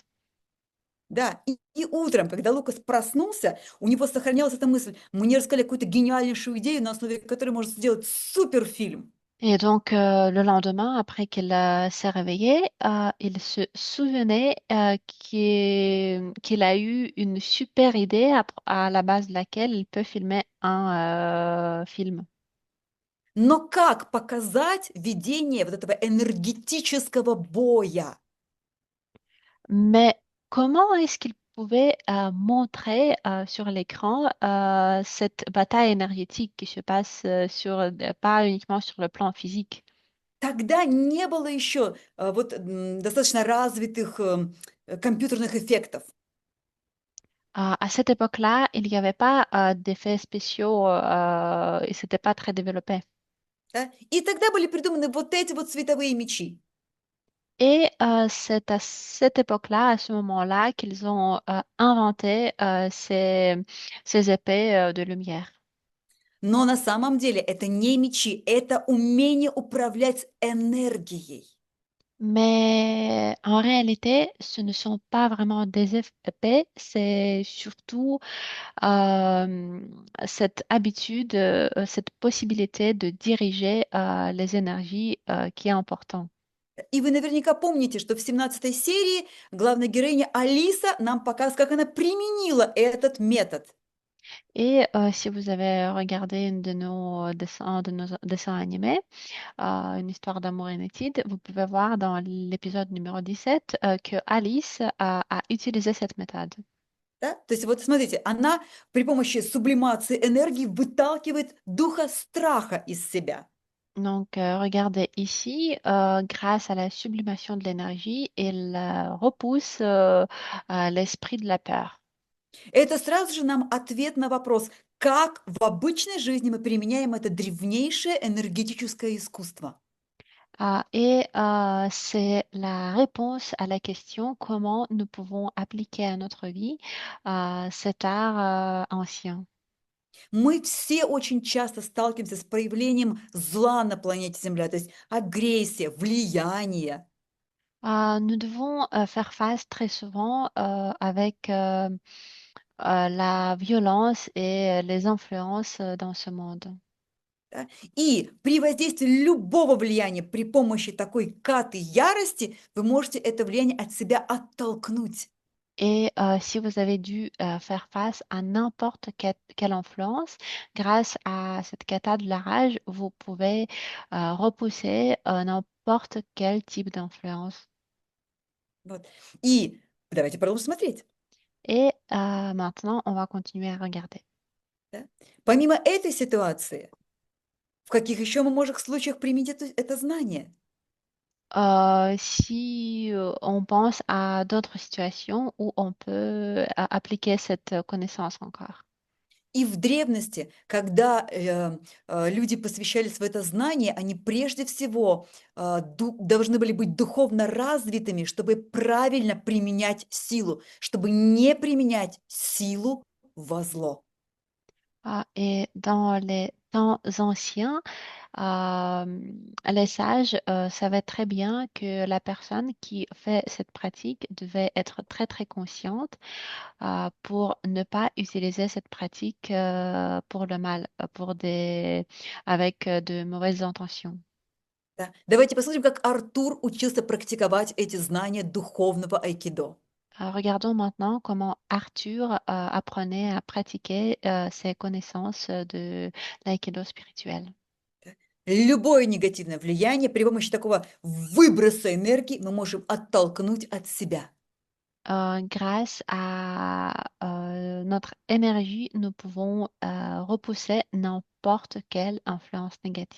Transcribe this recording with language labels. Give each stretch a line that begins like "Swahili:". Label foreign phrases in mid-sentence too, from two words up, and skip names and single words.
Russian: Да, и утром, когда Лукас проснулся, у него сохранялась эта мысль. Мне рассказали какую-то гениальнейшую идею, на основе которой можно сделать суперфильм.
French: Et donc, le lendemain, après qu'il s'est réveillé, il se souvenait qu'il a eu une super idée à la base de laquelle il peut filmer un film.
Russian: Но как показать ведение вот этого энергетического боя?
French: Mais comment est-ce qu'il pouvait montrer sur l'écran cette bataille énergétique qui se passe pas uniquement sur le plan physique?
Russian: Тогда не было еще достаточно развитых компьютерных эффектов.
French: À cette époque-là, il n'y avait pas d'effets spéciaux et c'était pas très développé.
Russian: Да? И тогда были придуманы вот эти вот световые мечи.
French: Et c'est à cette époque-là, à ce moment-là, qu'ils ont inventé ces épées de lumière.
Russian: Но на самом деле это не мечи, это умение управлять энергией.
French: Mais en réalité, ce ne sont pas vraiment des épées, c'est surtout euh, cette habitude, cette possibilité de diriger les énergies qui est important.
Russian: И вы наверняка помните, что в 17 серии главная героиня Алиса нам показывает, как она применила этот метод.
French: Et si vous avez regardé un de nos dessins animés, une histoire d'amour inédite, vous pouvez voir dans l'épisode numéro 17 que Alice a utilisé cette méthode.
Russian: Да? То есть вот смотрите, она при помощи сублимации энергии выталкивает духа страха из себя.
French: Donc, regardez ici, grâce à la sublimation de l'énergie, il repousse l'esprit de la peur.
Russian: Это сразу же нам ответ на вопрос, как в обычной жизни мы применяем это древнейшее энергетическое искусство.
French: C'est la réponse à la question comment nous pouvons appliquer à notre vie cet art ancien.
Russian: Мы все очень часто сталкиваемся с проявлением зла на планете Земля, то есть агрессия, влияние.
French: Nous devons faire face très souvent avec la violence et les influences dans ce monde.
Russian: Да? И при воздействии любого влияния при помощи такой каты ярости вы можете это влияние от себя оттолкнуть.
French: Et si vous avez dû faire face à n'importe quelle influence, grâce à cette cata de la rage, vous pouvez repousser n'importe quel type d'influence.
Russian: Вот. И давайте продолжим смотреть.
French: Et maintenant, on va continuer à regarder.
Russian: Да? Помимо этой ситуации, в каких еще мы можем случаях применить это знание?
French: Si on pense à d'autres situations où on peut appliquer cette connaissance encore.
Russian: И в древности, когда люди посвящались в это знание, они прежде всего должны были быть духовно развитыми, чтобы правильно применять силу, чтобы не применять силу во зло.
French: Et dans les temps anciens, les sages savaient très bien que la personne qui fait cette pratique devait être très très consciente pour ne pas utiliser cette pratique pour le mal, avec de mauvaises intentions.
Russian: Да? Давайте посмотрим, как Артур учился практиковать эти знания духовного айкидо.
French: Regardons maintenant comment Arthur apprenait à pratiquer ses connaissances de l'aïkido spirituel.
Russian: Любое негативное влияние при помощи такого выброса энергии мы можем оттолкнуть от себя.
French: Grâce à notre énergie, nous pouvons repousser n'importe quelle influence négative.